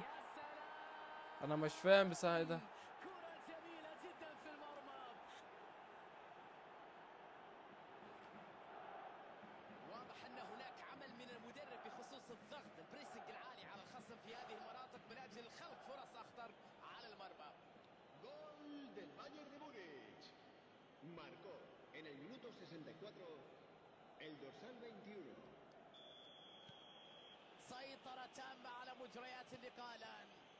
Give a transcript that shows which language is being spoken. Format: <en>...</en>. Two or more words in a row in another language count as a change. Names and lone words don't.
<ar>انا مش فاهم بصراحه ده. واضح ان هناك عمل من المدرب بخصوص الضغط البريسنج العالي على الخصم في هذه المناطق من اجل خلق فرص اخطر على المرمى.</ar> <es>Gol del Bayern de Múnich. Marcó en el minuto 64 el dorsal 21.</es> <ar>سيطرة تامة على مجريات اللقاء الآن.</ar>